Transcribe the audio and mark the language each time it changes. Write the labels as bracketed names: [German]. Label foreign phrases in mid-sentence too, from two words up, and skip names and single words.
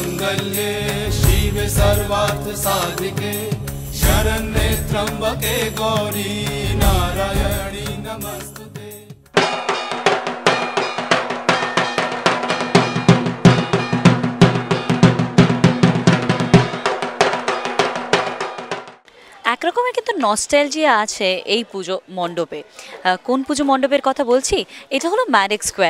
[Sanskrit] कौसल्ये शिवे सर्वार्थ साधिके शरण्ये त्र्यंबके गौरी नारायणी नमस्तुते। [Bangla] একরকমের কিন্তু নস্টালজিয়া আছে এই পুজো মণ্ডপে। কোন পুজো মণ্ডপের কথা বলছি? এটা হলো ম্যারিক স্কোয়ার।